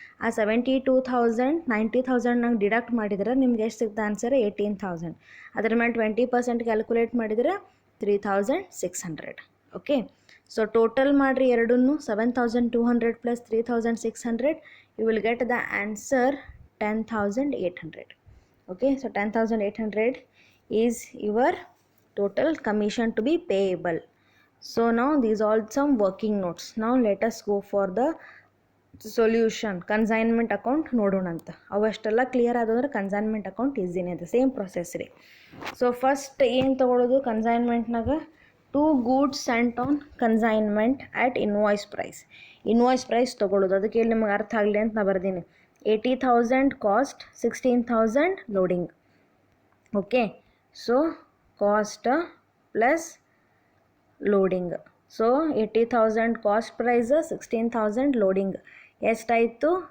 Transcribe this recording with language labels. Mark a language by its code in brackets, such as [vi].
[kn] ಆ 72,000 90,000 ನಂಗೆ ಡಿಡಕ್ಟ್ ಮಾಡಿದ್ರೆ ನಿಮ್ಗೆ ಎಷ್ಟು ಸಿಗ್ತದೆ ಆನ್ಸರ್? 18,000. ಅದ್ರ ಮೇಲೆ 20% ಕ್ಯಾಲ್ಕುಲೇಟ್ ಮಾಡಿದರೆ 3,600. [en] okay, so [kn] ಟೋಟಲ್ ಮಾಡಿರಿ ಎರಡನ್ನೂ, [en] 7,200 plus 3,600, you will get the answer 10,800. Okay, so 10,800 is your total commission to be payable. So now these are some working notes. Now let us go for the solution. [kn] Consignment account ನೋಡೋಣಂತ. ಅವಷ್ಟೆಲ್ಲ clear ಆದಂದ್ರೆ consignment account ಈಸಿನೇ ಇದೆ, same process ರೀ. So first ಏನು ತೊಗೊಳೋದು ಕನ್ಸೈನ್ಮೆಂಟ್ನಾಗ, [en] 2 goods sent on consignment at invoice price. [kn] Invoice price ತೊಗೊಳ್ಳೋದು. ಅದಕ್ಕೆ ಇಲ್ಲಿ ನಿಮಗೆ ಅರ್ಥ ಆಗಲಿ ಅಂತ ನಾ ಬರ್ದೀನಿ. [en] 80,000 cost, 16,000 loading. Okay, so cost plus loading. So 80,000 cost price, 16,000 loading, ಎಷ್ಟಾಯಿತು?